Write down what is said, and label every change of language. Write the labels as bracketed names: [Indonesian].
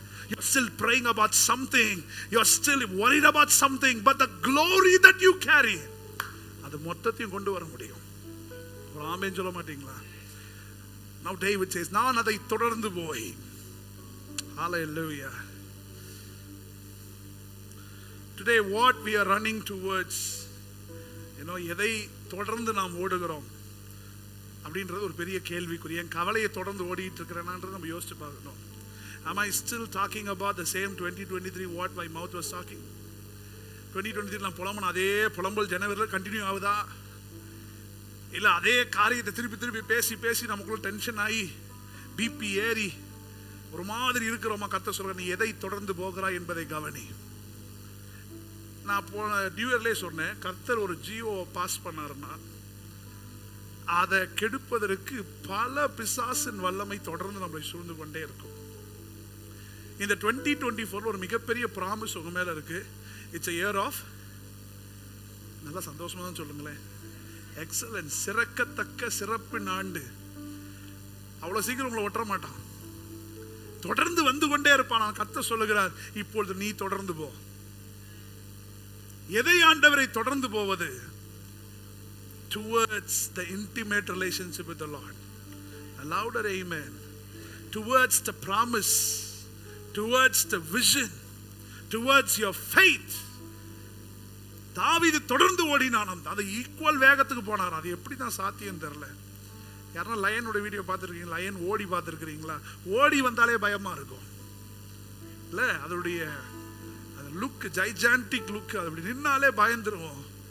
[English] You're still praying about something, you're still worried about something, but the glory that you carry, [Tamil] அது மொத்தத்தையும் கொண்டு வர முடியும். ஒரு ஆமென் சொல்ல மாட்டீங்களா? [English] Now David says, [Tamil] நான் அதை தொடர்ந்து போய். Hallelujah. [English] Today what we are running towards, [Tamil] எதை தொடர்ந்து நாம் ஓடுகிறோம் அப்படின்றது ஒரு பெரிய கேள்விக்குரிய. என் கவலையை தொடர்ந்து ஓடிட்டு இருக்கிறேனான்றது நம்ம யோசிச்சு பார்க்கணும். [English] Am I still talking about the same 2023 what my mouth was talking? [Tamil] 2023 நான் புலம்பன அதே புலம்பல் ஜனவரியில் கண்டினியூ ஆகுதா? இல்லை அதே காரியத்தை திருப்பி திருப்பி பேசி பேசி நமக்குள்ள டென்ஷன் ஆகி பிபி ஏறி ஒரு மாதிரி இருக்கிறோமா? கர்த்தர் சொல்ற நீ எதை தொடர்ந்து போகிறாய் என்பதை கவனி. நான் போன நியூ இயர்லேயே சொன்னேன், கர்த்தர் ஒரு ஜியோ பாஸ் பண்ணாருன்னா அதை கெடுப்பதற்கு பல பிசாசின் வல்லமை தொடர்ந்து நம்மளை சூழ்ந்து கொண்டே இருக்கும். இந்த 2024 ஒரு மிகப்பெரிய ப்ராமிஸ் உங்க மேல இருக்கு. [English] it's a year of, [Tamil] நல்லா சந்தோஷமா தான் சொல்லுங்களேன், எக்ஸலன்ஸ், சிறக்கத்தக்க சிறப்பின் ஆண்டு. அவ்வளவு சீக்கிரம் உங்களை ஒட்ட மாட்டான், தொடர்ந்து வந்து கொண்டே இருப்பான். கர்த்தர் சொல்லுகிறார், இப்பொழுது நீ தொடர்ந்து போ. எதை ஆண்டவரை தொடர்ந்து போவது? [English] Towards the intimate relationship with the Lord. A louder amen. Towards the promise, towards the vision, towards your faith. [Tamil] தாவீது தொடர்ந்து ஓடினான், அது ஈக்குவல் வேகத்துக்கு போனார். அது எப்படி தான் சாத்தியம் தெரியல. யாரா லயனோட வீடியோ பார்த்துருக்கீங்களா? லயன் ஓடி பார்த்துருக்கிறீங்களா? ஓடி வந்தாலே பயமா இருக்கும் இல்ல? அதோடைய லுக், ஜைஜான்டிக் லுக், அது அப்படி நின்னாலே பயந்துருவோம்.